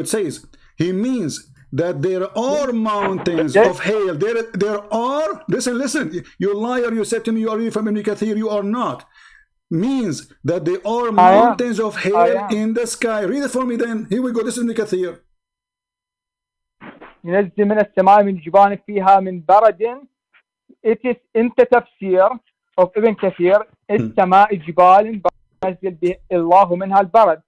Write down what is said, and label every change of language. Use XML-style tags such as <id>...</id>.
<en>It says, he means that there are mountains of hail. There are, listen, you liar, you said to me you are reading from Ibn Kathir, you are not. Means that there are mountains of hail in the sky. Read it for me then. Here we go, this is Ibn Kathir.</en> <ar>ينزل من السماء من جبال فيها من برد.</ar> <en>It is in the tafsir of Ibn Kathir.</en> <ar>السماء جبال ينزل الله منها البرد.</ar>